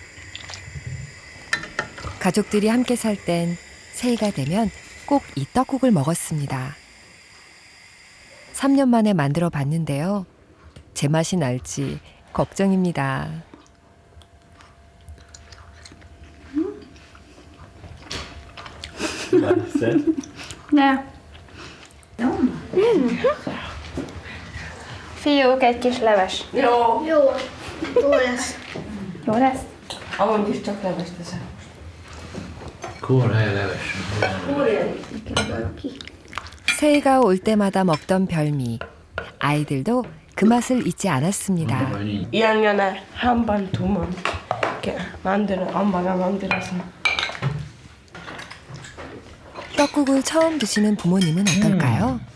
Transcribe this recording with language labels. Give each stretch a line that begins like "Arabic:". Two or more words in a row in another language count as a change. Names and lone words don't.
Korean: 가족들이 함께 살 땐 새해가 되면 꼭 이 떡국을 먹었습니다. 3년 만에 만들어 봤는데요. 제 맛이 날지 걱정입니다. 맛있어요?
Hungarian: Ne. Fiúk, egy kis leves. Jó. Jó. Jó lesz. Jó lesz? Amúgy is csak levest teszem. Kóraja leves.
Korean: 새해가 올 때마다 먹던 별미. 아이들도 그 맛을 잊지 않았습니다. 2학년에 한 번, 두 번 이렇게 엄마가 만들어서. 떡국을 처음 드시는 부모님은 어떨까요?